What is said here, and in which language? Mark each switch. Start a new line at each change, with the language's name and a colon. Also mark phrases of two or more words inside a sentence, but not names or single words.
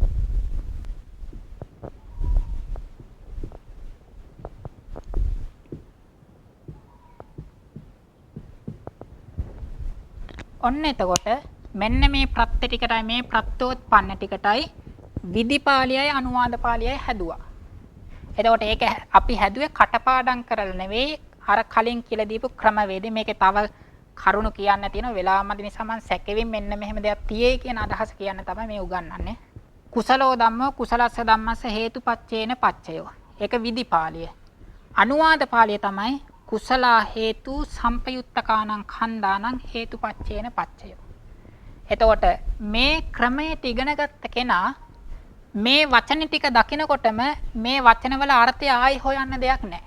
Sinhala: ඔන්න එතකොට මෙන්න මේ ප්‍රත්‍ය ටිකටයි මේ ප්‍රත්‍යෝත්පන්න ටිකටයි විදිපාලියයි අනුවාද පාළියයි හැදුවා. එතකොට ඒක අපි හැදුවේ කටපාඩම් කරලා නෙවෙයි අර කලින් කියලා දීපු ක්‍රමවේදෙ. මේකේ තව කරුණු කියන්න තියෙන වෙලාවමදි නිසා මම සැකෙවින් මෙන්න මෙහෙම දෙයක් තියෙයි කියන අදහස කියන්න තමයි මේ උගන්වන්නේ.
Pali: කුසලෝ ධම්මෝ කුසලස්ස ධම්මස්ස හේතුපච්චේන පච්චයෝ.
Sinhala: ඒක විදිපාලිය. අනුවාද පාළිය තමයි
Pali: කුසලා හේතු සම්පයුත්තකානං ඛණ්ඩානං හේතුපච්චේන පච්චයෝ.
Sinhala: එතකොට මේ ක්‍රමයට ඉගෙනගත්ත කෙනා මේ වචන ටික දකිනකොටම මේ වචනවල අර්ථය ආයි හොයන්න දෙයක් නැහැ.